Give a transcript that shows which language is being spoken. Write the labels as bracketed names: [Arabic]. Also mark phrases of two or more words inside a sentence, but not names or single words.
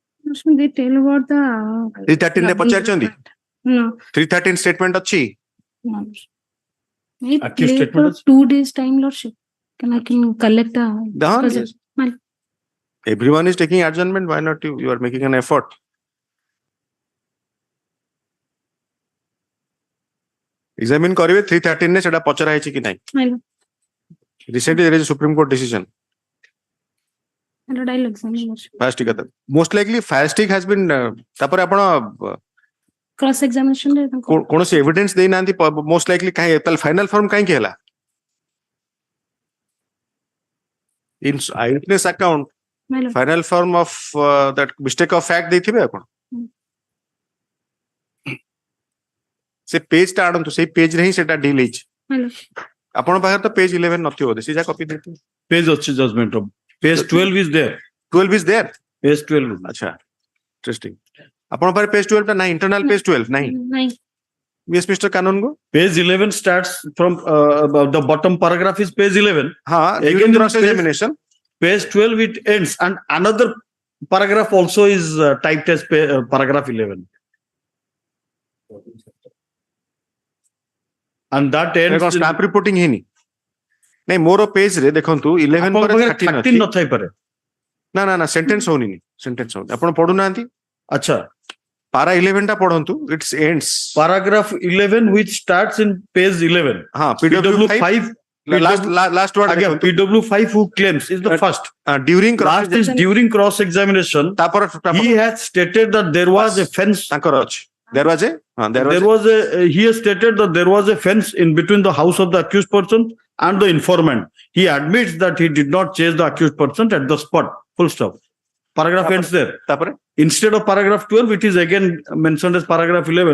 [English] They tell about the [Odia] 313 ରେ ପଚାରିଛନ୍ତି [English] no. [Odia] 313 statement ଅଛି [English] No. It Accused play statement for is- 2 days time, Lordship. I can collect the. Done, because yes. my- everyone is taking adjournment, why not you are making an effort. [Odia] Examine କରିବେ 313 ରେ ସେଟା ପଚରା ହେଇଛି କି ନାହିଁ [English] my lord. recently there is a Supreme Court decision. My lord, I'll examine, Lordship. Fire stick କଥା most likely fire stick has been [Odia] ତାପରେ ଆପଣ [English] Cross examination [Odia] ରେ ତାଙ୍କୁ- [English] କୌଣସି evidence ଦେଇନାହାନ୍ତି most likely [Odia] କାହିଁ ତାହେଲେ [English] final form [Odia] କାହିଁକି ହେଲା [English] in eyewitness account my lord. final form of that mistake of fact [Odia] ଦେଇଥିବେ ଆପଣ ସେ ପେଜ ଟା ଆଣନ୍ତୁ ସେଇ ପେଜ ରେ ହିଁ ସେଟା ଡିଲ୍ ହେଇଛି [English] My lord. [Odia] ଆପଣଙ୍କ ପାଖରେ ତ ପେଜ 11 ନଥିବ ବୋଧେ ସେ ଯା କପି ଦେଇଥିବେ [English] Page ଅଛି judgment of. Page 12 is there. 12 is there Page 12 is there. [Odia] ଆଚ୍ଛା interesting ଆପଣଙ୍କ ପାଖରେ ପେଜ 12 ଟା ନାହିଁ [English] internal page [Odia] 12 ନାହିଁ [English] Nine. yes Mr. Kanon go Page 11 starts from the bottom paragraph is page 11. ha Again during in cross examination Page 12 it ends and another paragraph also is typed as paragraph 11. And that ends in- staff reporting [Odia] ହେଇନି ନାଇଁ ମୋର ପେଜ ରେ ଦେଖନ୍ତୁ 11 ଆପଣଙ୍କ ପରେ ପାଖରେ 13 13 ଅଛି ନଥାଇ ପାରେ ନା ନା ନା ସେଣ୍ଟେନ୍ସ ହଉନି ସେଣ୍ଟେନ୍ସ ହଉନି ଆପଣ ପଢୁନାହାନ୍ତି ଆଚ୍ଛା ପାରା 11 ଟା ପଢନ୍ତୁ [English] it's ends paragraph 11 which starts in page 11 ହଁ PW 5 last word again [Odia] ଦେଖନ୍ତୁ [English] PW5 who claims is the first during last is during cross examination [Odia] ତାପରେ [English] he has stated that there was a fence [Odia] ତାଙ୍କର ଅଛି [English] there was a there was a he has stated that there was a fence in between the house of the accused person and the informant. He admits that he did not chase the accused person at the spot. Full stop. Paragraph ends there. [Odia] ତାପରେ [English] Instead of paragraph 12, it is again mentioned as paragraph 11.